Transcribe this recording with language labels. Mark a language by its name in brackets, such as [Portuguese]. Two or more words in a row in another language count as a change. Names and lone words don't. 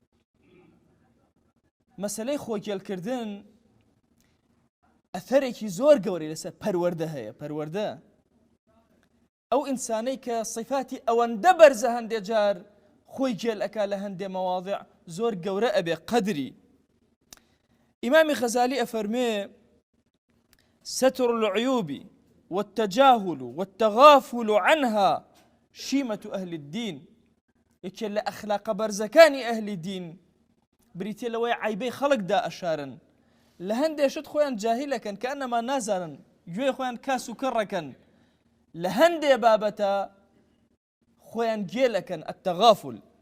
[Central Kurdish] مەسەلەی خۆگێڵکردن ئەثەرێکی زۆر گەورەی لەسەر پەروەردە هەیە پەروەردە ئەو ئینسانەی کە صیفاتی ئەوەندە بەرزە هەندێ جار خۆی گێل ئەکا لە هەندێ مەواضع زۆر گەورە ئەبێ قەدری ئیمامی غەزالی ئەفەرمێ [Arabic] ستر العيوب والتجاهل والتغافل عنها شيمة أهل الدين [Central Kurdish] یەکێ لە ئەخلاقە بەرزەکانی ئەهلی دین بریتێ لەوەی عیبەی خەڵکدا ئەشارن لە هەندێشت خۆیان جاهیلەکەن کە ئەنەما نازانن گوێ خۆیان کاس و کڕەکەن لە هەندێ بابەتە خۆیان گێلەکەن التغافل